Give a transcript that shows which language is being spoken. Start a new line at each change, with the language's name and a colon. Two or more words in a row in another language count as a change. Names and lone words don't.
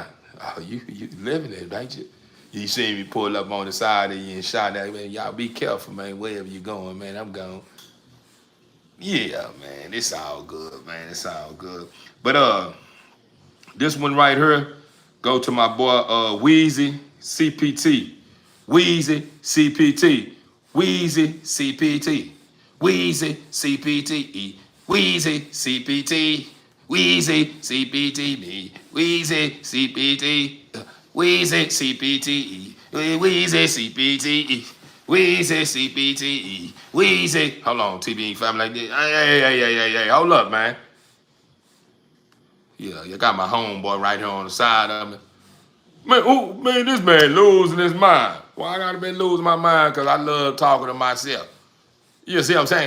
English: Oh, you living it, ain't you? You see me pull up on the side of you and shot that, man. Y'all be careful, man. Wherever you going, man. I'm gone. Yeah, man. It's all good, man. It's all good. But this one right here, go to my boy Wheezy CPT. Wheezy CPT. Wheezy CPT. Wheezy CPT. Wheezy CPT. Wheezy CPT. Me. Wheezy CPT. Wheezy CPT. Wheezy CPT. Wheezy CPT. Wheezy. Hold on, TBE family like this. Hey. Hold up, man. Yeah, you got my homeboy right here on the side of me. Man, oh, man, this man losing his mind. Well, I gotta be losing my mind because I love talking to myself. You see what I'm saying?